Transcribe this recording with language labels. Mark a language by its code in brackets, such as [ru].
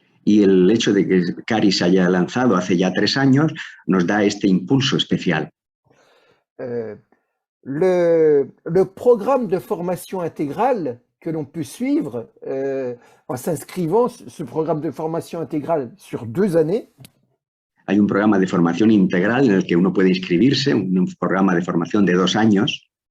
[es] y el hecho de que Cari se haya lanzado hace ya 3 años nos da este impulso especial. [fr] Le programme de formation intégrale que l'on peut suivre en s'inscrivant, ce programme de formation intégrale sur 2 années, [es] Hay un programa de formación integral en el que uno puede inscribirse, un programa de formación de 2 años.